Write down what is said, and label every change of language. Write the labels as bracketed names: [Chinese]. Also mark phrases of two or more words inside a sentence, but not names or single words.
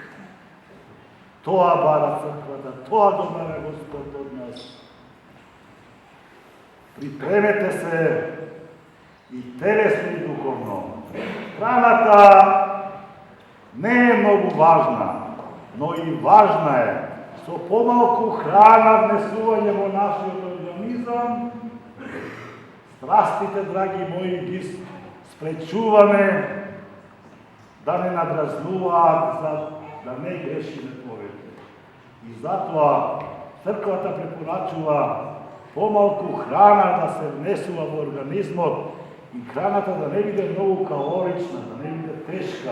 [Macedonian] Тоа бара црквата, тоа го бара Господ од нас. Припремете се и телесно и духовно. Храната не е многу важна, но и важна е. со помалку храна внесување во наши организам, страстите, драги мои, ги спречуваме да не надразнуваат, да не грешиме повеќе. И затоа црквата препорачува помалку храна да се внесува во организмот и храната да не биде многу калорична, да не биде тешка.